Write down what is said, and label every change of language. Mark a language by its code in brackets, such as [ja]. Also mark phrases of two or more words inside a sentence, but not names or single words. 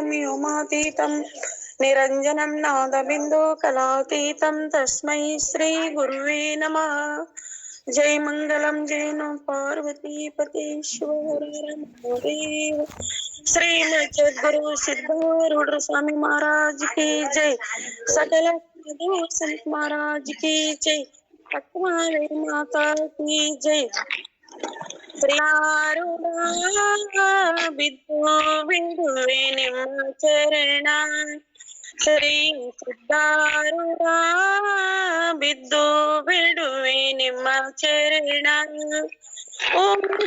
[sa] ವ್ಯೋಮಾತೀತಂ ನಿರಂಜನಂ ನಾದಬಿಂದು ಕಲಾತೀತಂ ತಸ್ಮೈ ಶ್ರೀ ಗುರುವೇ ನಮಃ ಜೈ ಮಂಗಲಂ ಜೈ ನಮಃ ಪಾರ್ವತಿ ಪತೇಶ್ವರ ಮಹಾದೇವ ಶ್ರೀಮದ್ ಜಗದ್ಗುರು ಸಿದ್ಧಾರೂಢ ಸ್ವಾಮಿ [hi] महाराज की जय सकल साधु संत महाराज की जय पटवारी माता की जय [kn] ಶ್ರೀಾರೂಢ ಬಿದ್ದು ಬಿಡುವೆ ನಿಮ್ಮ ಚರಣ ಶ್ರೀ ಸಿದ್ಧಾರೂಢ ಬಿದ್ದು ಬಿಡುವೆ ನಿಮ್ಮ ಚರಣ ಓಂ